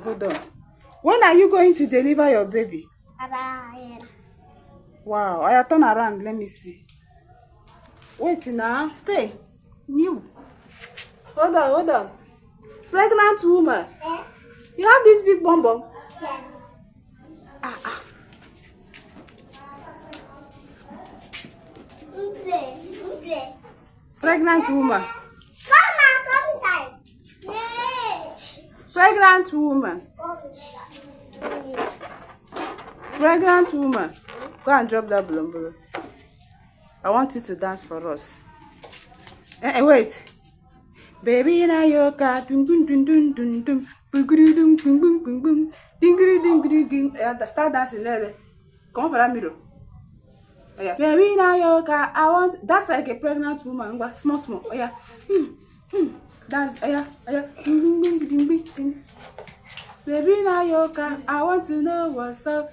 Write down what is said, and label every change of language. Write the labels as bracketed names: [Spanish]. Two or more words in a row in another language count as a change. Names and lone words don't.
[English] When are you going to deliver your baby? Wow, I turn around. Let me see. Wait now. Stay. New. Hold on. Pregnant woman. You have this big bum bum. Pregnant woman. Come inside. Yes. Pregnant woman. Pregnant woman. Go and drop that balloon. I want you to dance for us. Wait. Baby na yoka dun dun dun dun dun dun buguru dun bum bum bum bum dingiri dingiri ding. Start dancing there. Come on for that middle. Oh yeah. [Lingala] Baby na yoka, [English] I want. That's like a pregnant woman. Small. Oh yeah. Dance. Oh yeah. [Lingala] Baby na yoka, [English] I want to know what's up.